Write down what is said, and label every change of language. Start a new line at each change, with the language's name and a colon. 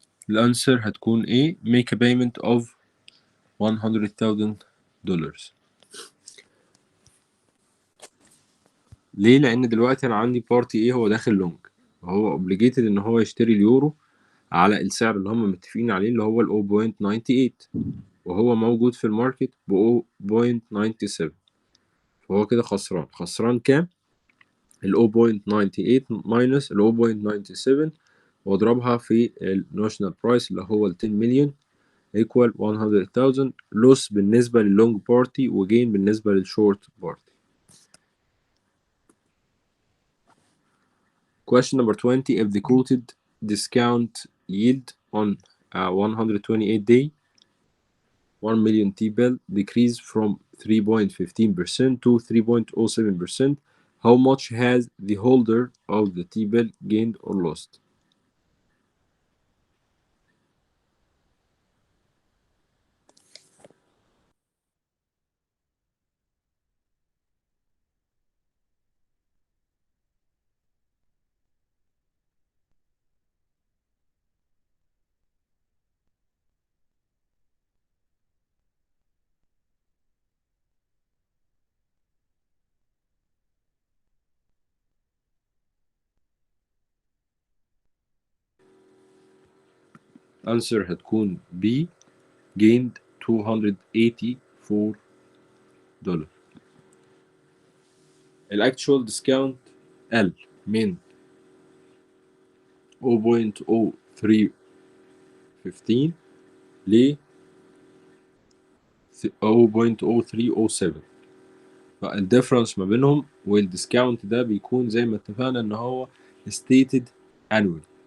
Arabic: الانسر هتكون ايه؟
English: make a payment of $100,000.
Arabic: ليه؟ لان دلوقتي انا عندي بارتي ايه هو داخل لونج، وهو obligated ان هو يشتري اليورو على السعر اللي هم متفقين عليه اللي هو ال 0.98، وهو موجود في الماركت ب 0.97، فهو كده خسران. خسران كام؟ ال 0.98 minus ال 0.97 واضربها في النوشنال برايس اللي هو ال 10 مليون equal 100,000. لوس بالنسبة لللونج بارتي وجين بالنسبة للشورت بارتي.
English: Question number 20. If the quoted discount yield on a 128 day 1 million T-bill decreased from 3.15% to 3.07%, how much has the holder of the T-bill gained or lost? Answer
Arabic: هتكون
English: B gained $284.
Arabic: الأكتشوال ديسكاونت قل من 0.0315 ل 0.0307، فالديفرنس ما بينهم والديسكاونت ده بيكون زي ما اتفقنا ان هو stated annual.